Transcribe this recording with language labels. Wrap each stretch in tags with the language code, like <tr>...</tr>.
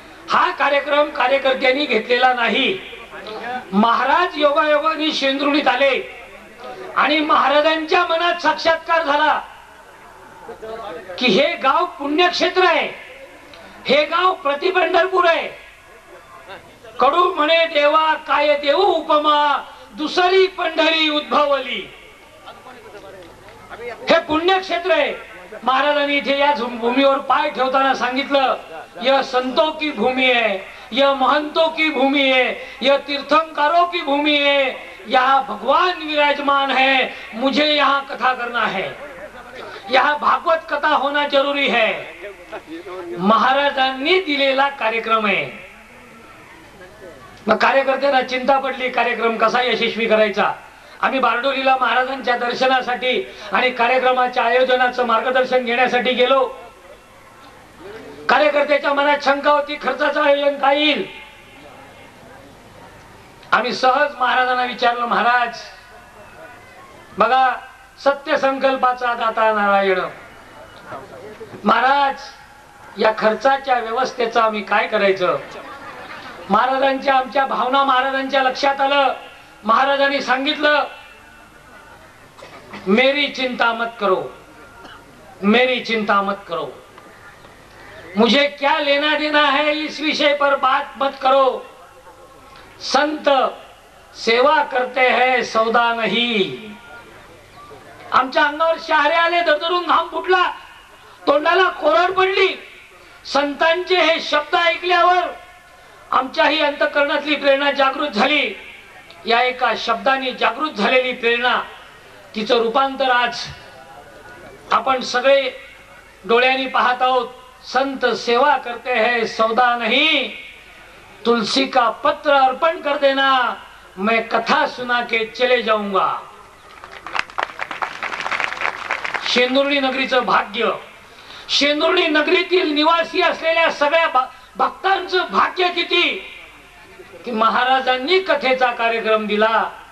<mr>हा कार्यक्रम कार्यकर्त्यांनी घेतलेला नाही. महाराज योगायोगाने शेंद्रुणीत आले आणि महाराजांच्या मनात साक्षात्कार झाला की हे गाव पुण्यक्षेत्र आहे, हे गाव प्रतिपंढरपूर आहे. कडू म्हणे देवा काय देऊ उपमा, दुसरी पंढरी उद्भवली. हे पुण्यक्षेत्र आहे. महाराजांनी इथे या भूमीवर पाय ठेवताना सांगितलं,</mr> <hi>यह संतों की भूमि है, यह महंतों की भूमि है, यह तीर्थंकरों की भूमि है, यहाँ भगवान विराजमान है, मुझे यहाँ कथा करना है, यहाँ भागवत कथा होना जरूरी है.</hi> <mr>महाराजांनी दिलेला कार्यक्रम आहे. मग कार्यकर्त्यांना चिंता पडली कार्यक्रम कसा यशस्वी करायचा. आम्ही बारडोलीला महाराजांच्या दर्शनासाठी आणि कार्यक्रमाच्या आयोजनाचं मार्गदर्शन घेण्यासाठी गेलो. कार्यकर्त्याच्या मनात शंका होती, खर्चाचं आयोजन काय येईल. आम्ही सहज महाराजांना विचारलं, महाराज बघा सत्य संकल्पाचा दाता नारायण, महाराज या खर्चाच्या व्यवस्थेचं आम्ही काय करायचं. महाराजांच्या आमच्या भावना महाराजांच्या लक्षात आलं. महाराजांनी सांगितलं,</mr> <hi>मेरी चिंता मत करो, मेरी चिंता मत करो, मुझे क्या लेना देना है इस विषय पर बात मत करो. संत सेवा करते हैं सौदा नहीं.</hi> <mr>आमच्या अंगावर शहारे आले, दरदरून घाम फुटला, तोंडाला कोरड पडली. संतांचे हे शब्द ऐकल्यावर आमच्याही अंतःकरणातली प्रेरणा जागृत झाली. या एका शब्दाने जागृत झालेली प्रेरणा, तिचं रूपांतर आज आपण सगळे डोळ्यांनी पाहत आहोत.</mr> <hi>संत सेवा करते हैं सौदा नहीं, तुलसी का पत्र अर्पण कर देना, मैं कथा सुना के चले जाऊंगा.</hi> <mr>शेंदुर्णी नगरीचं भाग्य, शेंदुर्णी नगरीतील निवासी असलेल्या सगळ्या भक्तांचं भाग्य किती की महाराजांनी कथेचा कार्यक्रम दिला.</mr>